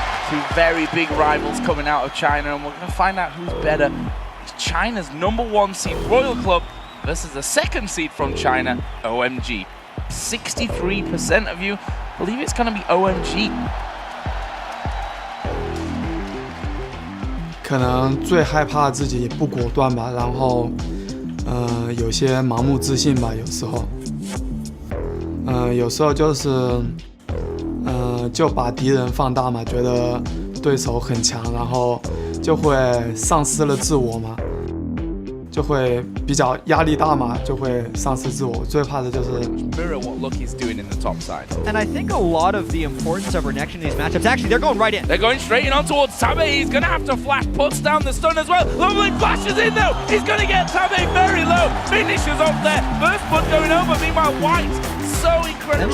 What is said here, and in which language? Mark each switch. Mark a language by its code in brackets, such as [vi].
[en] Two very big rivals coming out of China, and we're going to find out who's better. China's #1 seed Royal Club versus the 2nd seed from China, OMG. 63% of you believe it's going to be OMG. [zh] 可能最害怕自己不果断吧，然后有些盲目自信吧，有时候，有时候就是就把敌人放大嘛，觉得对手很强，然后就会丧失了自我嘛，就会比较压力大嘛，就会丧失自我。最怕的就是 [en] mirror what Lucky's doing in the top side. And I think a lot of the importance of Renection in these matchups, actually, they're going right in. They're going straight in on towards Tabe. He's going to have to flash, puts down the stun as well. Lovely flashes in though. He's going to get Tabe very low. Finishes off there. First put going over. Meanwhile, White so incredibly